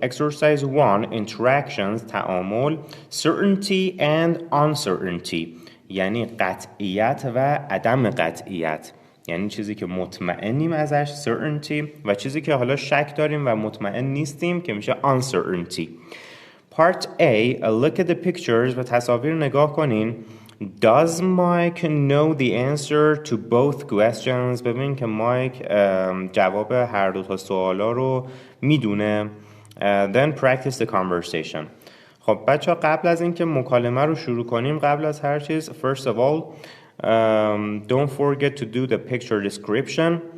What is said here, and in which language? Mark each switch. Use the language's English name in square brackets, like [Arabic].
[English] Exercise 1, interactions, تعامل, certainty and uncertainty. [Persian] یعنی قطعیت و عدم قطعیت. یعنی چیزی که مطمئنیم ازش certainty و چیزی که حالا شک داریم و مطمئن نیستیم که میشه uncertainty. [English] Part A, look at the pictures [Persian] و تصاویر نگاه کنین. [English] Does Mike know the answer to both questions? [Persian] ببین که مایک جواب هر دو تا سوالا رو میدونه. [English] Then practice the conversation. [Persian] خب بچه ها قبل از اینکه مکالمه رو شروع کنیم، قبل از هر چیز [English] first of all don't forget to do the picture description.